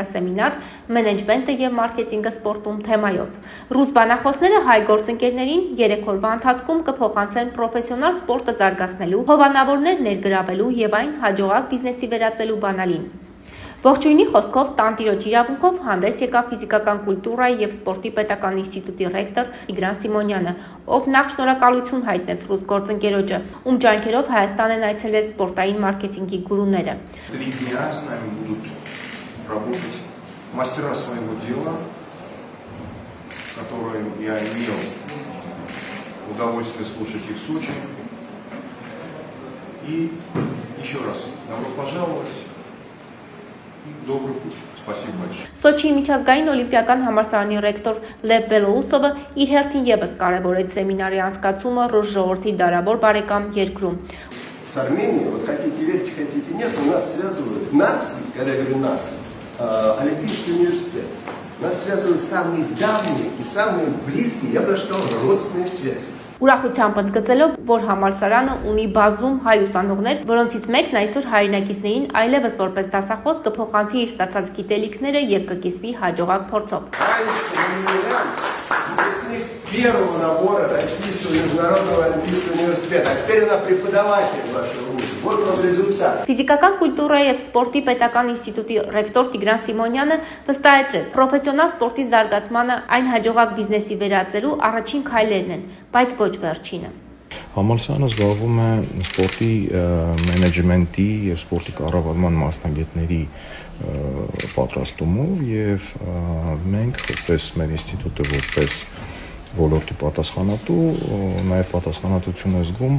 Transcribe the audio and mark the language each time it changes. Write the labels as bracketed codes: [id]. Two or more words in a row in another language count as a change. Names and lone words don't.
[hy] սեմինար «Մենեջմենտը և մարքեթինգը սպորտում» թեմայով։ Ռուս բանախոսները հայ գործընկերներին 3 օրվա ընթացքում կփոխանցեն պրոֆեսիոնալ սպորտը զարգացնելու, հովանավորներ ներգրավելու և այն հաջողակ բիզնեսի վերածելու բանալին։ Ողջույնի խոսքով տանտիրոջ իրավունքով հանդես եկավ ֆիզիկական կուլտուրայի և սպորտի պետական ինստիտուտի ռեկտոր Տիգրան Սիմոնյանը, ով նախ շնորհակալություն հայտնեց ռուս գործընկերոջը, ում ջանքերով Հայաստան են այցելել սպորտային մարքեթինգի գուրուները։ [ru] 3 дня с нами будут работать мастера своего дела, которые я имел удовольствие слушать и в Сочи. И еще раз добро пожаловать. Добрый путь. Спасибо большое. [hy] Սոչիի միջազգային օլիմպիական համալսարանի ռեկտոր Լև Բելոուսովը իր հերթին ևս կարևորեց սեմինարի անցկացումը ռուս ժողովրդի դարավոր բարեկամ երկրում։ [ru] С Арменией, вот хотите верьте, хотите нет, у нас связывают, когда я говорю нас, Олимпийский университет, нас связывают самые давние и самые близкие, я бы даже сказал, родственные связи. [hy] Ուրախությամբ ընդգծելով, որ համալսարանը ունի բազում հայ ուսանողներ, որոնցից մեկն այսօր հայրենակիցներին այլևս որպես դասախոս կփոխանցի իր ստացած գիտելիքները և կկիսվի հաջողակ փորձով։ [ru] Первого набора Российского международного олимпийского университета. Теперь она преподаватель вашего вуза. Вот вам результат. [hy] Ֆիզիկական կուլտուրայի և սպորտի պետական ինստիտուտի ռեկտոր Տիգրան Սիմոնյանը վստահեցրեց, պրոֆեսիոնալ սպորտի զարգացմանը այն հաջողակ բիզնեսի վերածելու առաջին քայլերն են, բայց ոչ վերջինը։ Համալսարանը զբաղվում է սպորտի մենեջմենտի և սպորտի կառավարման մասնագետների պատրաստումով և մենք որպես մեր ինստիտուտը որպես ոլորտի պատասխանատու, նաև պատասխանատվություն է զգում